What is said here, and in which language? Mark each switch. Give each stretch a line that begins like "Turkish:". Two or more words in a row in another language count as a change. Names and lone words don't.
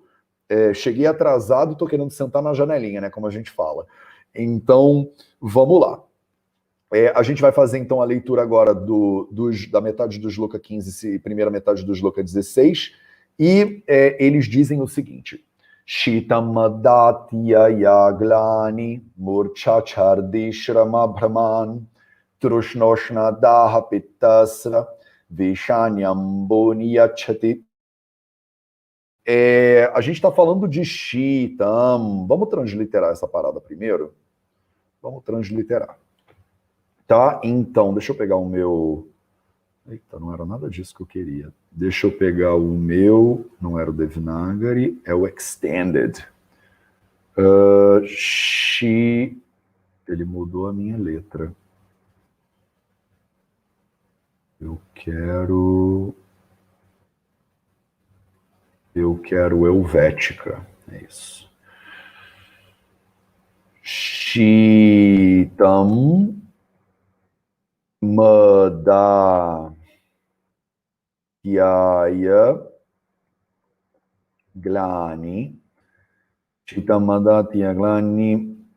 Portuguese: cheguei atrasado, tô querendo sentar na janelinha, né, como a gente fala. Então, vamos lá. A gente vai fazer então a leitura agora da metade do shloka 15 e primeira metade do shloka 16. E eles dizem o seguinte:
Sanskrit: Shitamadhatya yaglani murchachardishrama brahman trushnoshna daha pittasra vishanyamboni yachati.
Portuguese: A gente está falando de Shitam. Vamos transliterar essa parada primeiro? Vamos transliterar. Tá? Então, deixa eu pegar o meu... Eita, não era nada disso que eu queria. Deixa eu pegar o meu... Não era o Devanagari, é o Extended. Ele mudou a minha letra. Eu quero Helvética. É isso.
Sanskrit: Shitam Madhyaya Glani. Shitam Madhyaya Glani